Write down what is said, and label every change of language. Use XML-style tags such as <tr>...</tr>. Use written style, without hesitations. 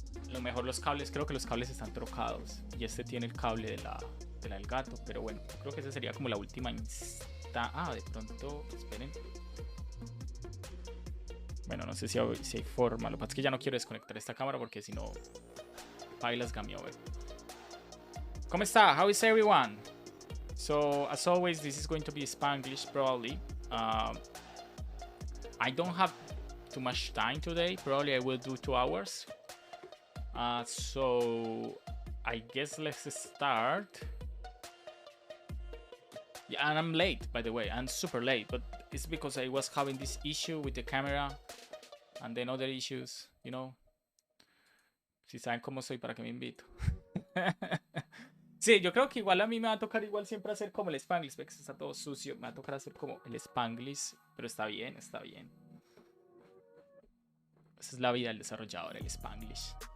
<es>Lo mejor los cables, creo que los cables están trocados. Y este tiene el cable de la del gato. Pero bueno, creo que esa sería como la última de pronto, esperen. Bueno, no sé si hay forma. Lo que pasa es que ya no quiero desconectar esta cámara porque si no, bailas game over. ¿Cómo está?</es> <en>How is everyone? So, as always, this is going to be Spanglish probably. I don't have too much time today. Probably I will do 2 hours. So, I guess let's start. Yeah, and I'm late, by the way. I'm super late, but it's because I was having this issue with the camera and then other issues, you know.</en> <es>Si saben cómo soy, ¿para qué me invito? Sí, yo creo que igual a mí me va a tocar igual siempre hacer como el Spanglish, porque está todo sucio. Me va a tocar hacer como el Spanglish, pero está bien, está bien. Esa es la vida del desarrollador, el Spanglish.</es>